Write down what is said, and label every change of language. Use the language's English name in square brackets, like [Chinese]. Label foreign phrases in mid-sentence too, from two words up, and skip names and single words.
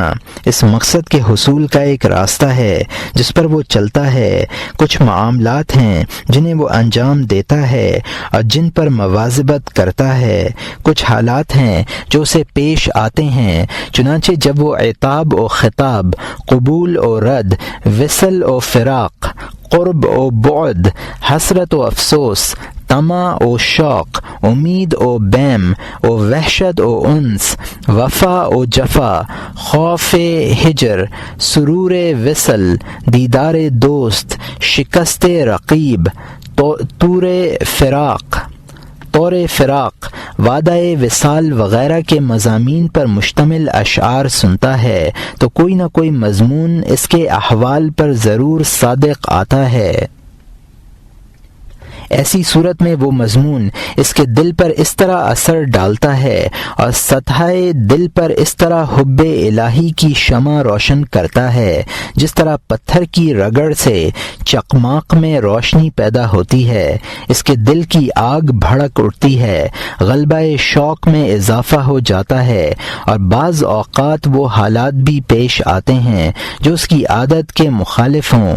[Urdu] اس مقصد کے حصول کا ایک راستہ ہے جس پر وہ چلتا ہے، کچھ معاملات ہیں جنہیں وہ انجام دیتا ہے اور جن پر مواظبت کرتا ہے، کچھ حالات ہیں جو اسے پیش آتے ہیں، چنانچہ جب وہ عتاب و خطاب، قبول و رد، وصل و فراق، قرب و بعد، حسرت و افسوس، طمع و شوق، امید و بیم و وحشت و انس، وفا و جفا، خوف ہجر، سرور وصل، دیدار دوست، شکست رقیب، طور فراق، وعدہ وصال وغیرہ کے مضامین پر مشتمل اشعار سنتا ہے تو کوئی نہ کوئی مضمون اس کے احوال پر ضرور صادق آتا ہے۔ ایسی صورت میں وہ مضمون اس کے دل پر اس طرح اثر ڈالتا ہے اور سطح دل پر اس طرح حب الہی کی شمع روشن کرتا ہے جس طرح پتھر کی رگڑ سے چقماق میں روشنی پیدا ہوتی ہے، اس کے دل کی آگ بھڑک اٹھتی ہے، غلبہ شوق میں اضافہ ہو جاتا ہے، اور بعض اوقات وہ حالات بھی پیش آتے ہیں جو اس کی عادت کے مخالف ہوں۔